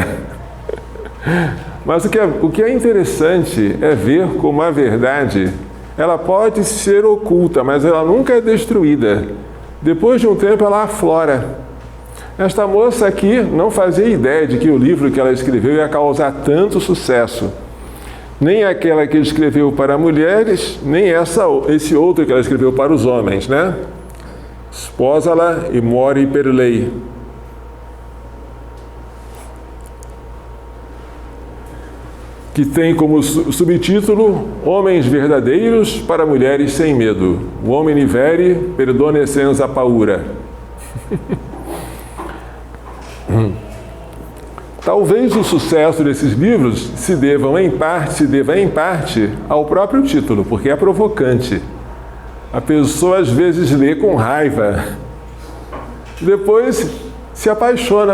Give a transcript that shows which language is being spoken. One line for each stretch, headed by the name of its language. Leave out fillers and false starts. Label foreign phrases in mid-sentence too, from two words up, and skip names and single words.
Portuguese: Mas o que é interessante é ver como a verdade, ela pode ser oculta, mas ela nunca é destruída. Depois de um tempo ela aflora. Esta moça aqui não fazia ideia de que o livro que ela escreveu ia causar tanto sucesso. Nem aquela que escreveu para mulheres, nem esse outro que ela escreveu para os homens, né?
Italian: Sposala e mori per lei.
Portuguese: Que tem como subtítulo Homens verdadeiros para mulheres sem medo.
Italian: Uomini veri per donne senza paura.
Portuguese: Talvez o sucesso desses livros se deva em parte ao próprio título, porque é provocante. A pessoa às vezes lê com raiva, depois se apaixona.